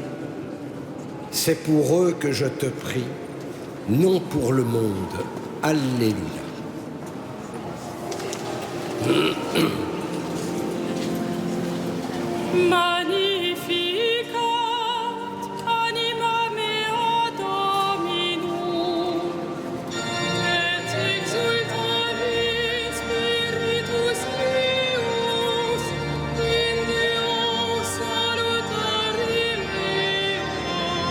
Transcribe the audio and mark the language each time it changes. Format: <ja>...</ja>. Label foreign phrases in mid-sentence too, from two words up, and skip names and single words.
<fr>C'est pour eux que je te prie, non pour le monde. Alléluia.</fr> <la>Magnificat anima mea Dominum, et exultavit spiritus meus in Deo salutari mea.</la>